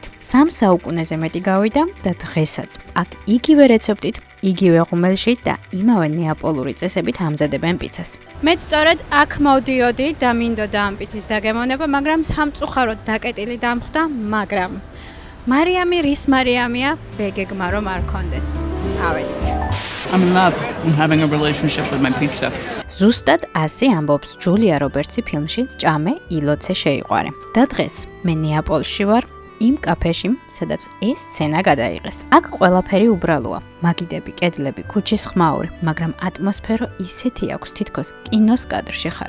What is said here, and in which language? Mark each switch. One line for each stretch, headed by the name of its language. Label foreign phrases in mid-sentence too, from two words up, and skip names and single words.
Georgian: 3 საუკუნეზე მეტი გავიდა და დღესაც აქ იგივე რეცეპტით, იგივე ღუმელში და იმავე ნეაპოლური წესებით ამზადებენ პიცას. მეც სწორედ აქ მოვდიოდი და მინდოდა ამ პიცის დაგემოვნება, მაგრამ სამწუხაროდ დაკეტილი დამხვდა, მაგრამ მარიამი რის მარიამია, ბეგეგმა რომ არ კონდეს. წავედით.
English: I'm in love. I'm having a relationship with my pizza.
Georgian: ზუსტად ასე ამბობს ჯულია რობერტსი ფილმში ჭამე ილოცე შეიყვარე. და დღეს მე ნეაპოლში ვარ იმ კაფეში, სადაც ეს სცენა გადაიღეს. აქ ყველაფერი უბრალოა. მაგიდები, კედლები, ქუჩის ხმაური, მაგრამ ატმოსფერო ისეთი აქვს, თითქოს კინოს კადრში ხარ.